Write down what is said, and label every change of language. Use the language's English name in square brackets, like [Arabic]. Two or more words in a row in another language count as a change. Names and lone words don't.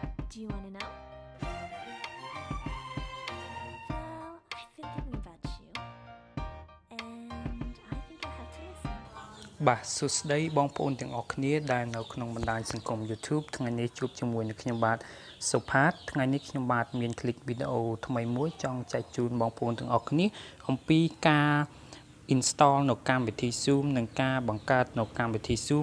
[English] Do you want to know? Well, I've been thinking about you, and I think I have to listen. [Khmer] បាទសួស្តីបងប្អូនទាំងអស់គ្នាដែលនៅក្នុងបណ្ដាញសង្គម YouTube ថ្ងៃនេះជួបជាមួយនឹងខ្ញុំបាទ Sophath ថ្ងៃនេះខ្ញុំបាទមានคลิปវីដេអូថ្មីមួយចង់ចែកជូនបងប្អូនទាំងអស់គ្នាអំពីការ install នៅកម្មវិធី Zoom និងការបង្កើតនៅកម្មវិធី Zoom